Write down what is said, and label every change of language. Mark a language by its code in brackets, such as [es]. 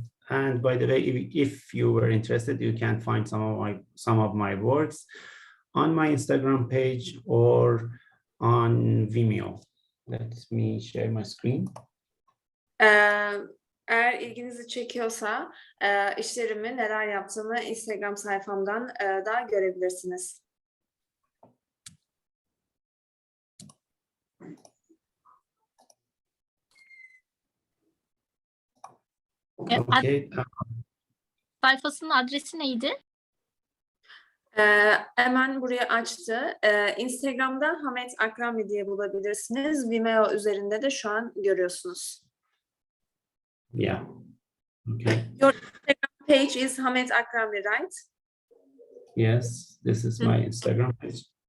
[en] And by the way, if you were interested, you can find some of my works on my Instagram page or on Vimeo. Let me share my screen. [tr] Eğer ilginizi çekiyorsa işlerimi, neler yaptığımı Instagram sayfamdan da görebilirsiniz. [en] Okay. [tr] Sayfasının adresi neydi? Hemen buraya açtı. Instagram'da Hamed Akrami diye bulabilirsiniz. Vimeo üzerinde de şu an görüyorsunuz. [en] Yeah. Okay. Your Instagram page is Hamed Akrami, right? Yes, this is my Instagram page.